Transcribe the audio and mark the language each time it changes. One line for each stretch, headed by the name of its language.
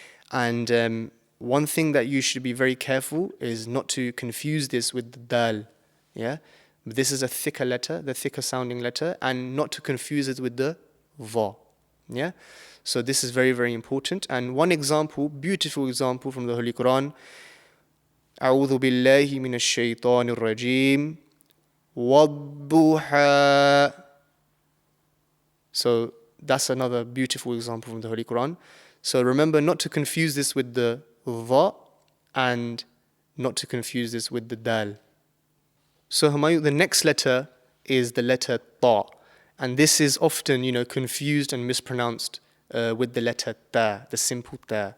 English: And one thing that you should be very careful is not to confuse this with the dal. This is a thicker letter, the thicker sounding letter, and not to confuse it with the va. So this is very, very important. And one example, beautiful example from the Holy Qur'an.
Arabic: أعوذ بالله من الشيطان الرجيم والضحى.
English: So that's another beautiful example from the Holy Qur'an. So remember not to confuse this with the dha and not to confuse this with the dal. So Humayon, the next letter is the letter ta, and this is often confused and mispronounced with the letter ta, the simple ta.